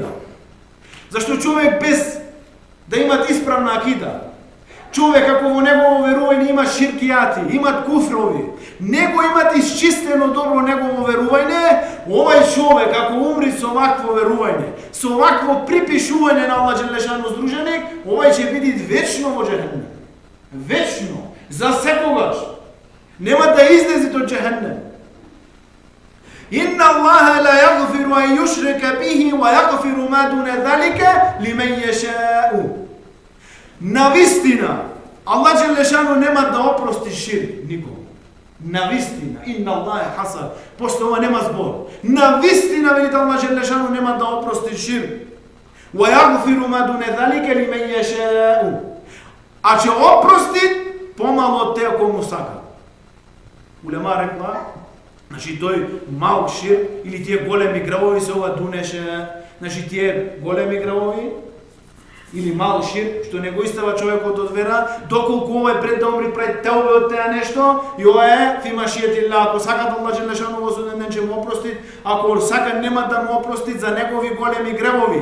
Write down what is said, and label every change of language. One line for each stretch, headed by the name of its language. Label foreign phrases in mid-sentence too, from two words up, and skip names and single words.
Macedonian: Зашто човек без да имат исправна акида, човек ако во негово верување има ширкијати, имат куфрови, него имат исчистено добро негово верување, овај човек ако умри со вакво верување, со вакво припишување на Аллах Джелешану здруженик, овај ќе биде вечно во џехеннем. Вечно, за секогаш. Нема да излезе од џехеннем.
Arabic: إن الله لا يغفر أن يشرك به ويغفر ما دون ذلك لمن يشاء.
Macedonian: Навистина, Аллах Джелешану нема да опрости ширк никому. Навистина,
Arabic: إن الله حسن,
Macedonian: пошто ова нема збор. Навистина, велите Аллах Джелешану нема да опрости ширк.
Arabic: ويغفر ما دون ذلك لمن يشاء.
Macedonian: А ќе опрости помало од теа кој му сака. Улема рекла, значи тој мал ширк или тие големи гревови се ова дунеше, значи тие големи гревови или мал ширк, што не го истава човекот од вера, доколку овој пред да умри прави теубе од теа нешто, и ова е фимашијетилла, ако сака да Аллах Джелешану во суден ден ќе му опрости, ако сака нема да му опрости за негови големи гревови.